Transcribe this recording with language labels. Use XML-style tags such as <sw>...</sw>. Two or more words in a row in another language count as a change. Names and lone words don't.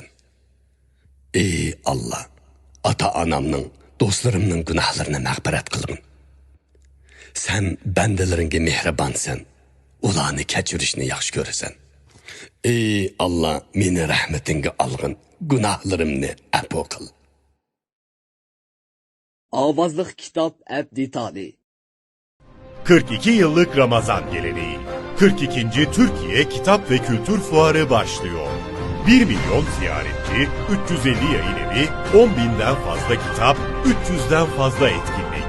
<uz>Ey Allah, ota-onamning, do'stlarimning gunohlarini mag'firat qilgin. Sen bandalaringga mehribonsan. Ularni kechirishni yaxshi ko'rasan. Ey Allah, meni rahmatingga olgin, gunohlarimni afv qil.</uz> <tr>Avazlık kitap Ebditali 42 yıllık Ramazan geleneği. 42. Türkiye Kitap ve Kültür Fuarı başlıyor. 1 milyon ziyaretçi, 350 yayın evi, 10.000'den fazla kitap, 300'den fazla etkinlik.</tr>